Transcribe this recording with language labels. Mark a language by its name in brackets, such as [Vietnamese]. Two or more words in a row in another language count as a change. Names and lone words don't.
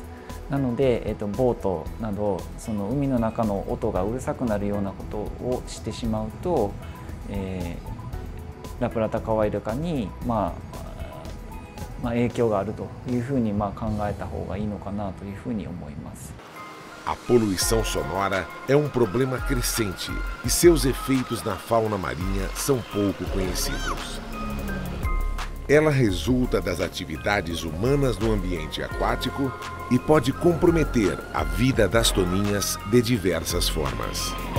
[Japanese] なので、ボートなどその海の中の音がうるさくなるようなことをしてしまうと、ラプラタカワイルカに影響があるというふうに考えた方がいいのかなというふうに思います。 [Portuguese] A poluição sonora é um problema crescente e seus efeitos na fauna marinha são pouco conhecidos. Ela resulta das atividades humanas no ambiente aquático e pode comprometer a vida das toninhas de diversas formas.